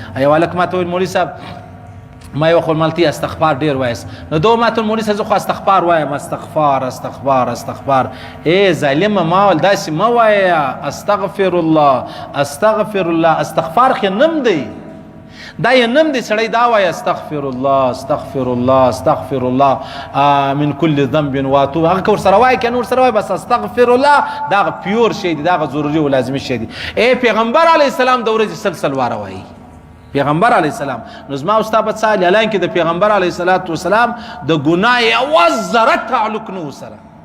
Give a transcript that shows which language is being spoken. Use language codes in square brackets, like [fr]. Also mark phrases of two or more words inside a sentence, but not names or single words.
[ps] یو هلک ما ته وویل: «مولوي صاحب، ما یو خپلملتي استغفار ډېر وایست.» نو دو ما ته: «مولوي صاحب، زه خو استغفار وایم.» استغفار، استغفار، استغفار. ای ظالمه، ما ویل: «داسې مه وایه، [ar] استغفر الله، استغفر الله.» [ps] استغفار خو نوم دی، دا یې نوم دی، سړی دا وایي: [ar] «استغفر الله، استغفر الله، استغفر الله، آ، من کل ذنب واتوب.» [ps] هغه که ورسره وایي، که نه ورسره وایي، بس [ar] استغفر الله، [ps] دا هغه پیور شی دی، دا هغه ضروري او لازمي شی دی. ای پیغمبر [ar] علیه السلام [ps] د ورځې سل سل واره وایي. پیغمبر [ar] علیه السلام. [ps] نو زما او ستا به څه حال وي؟ حالانکه د پیغمبر [ar] علیه الصلاة والسلام [ps] د ګناه یوه ذره تعلق نه و سره.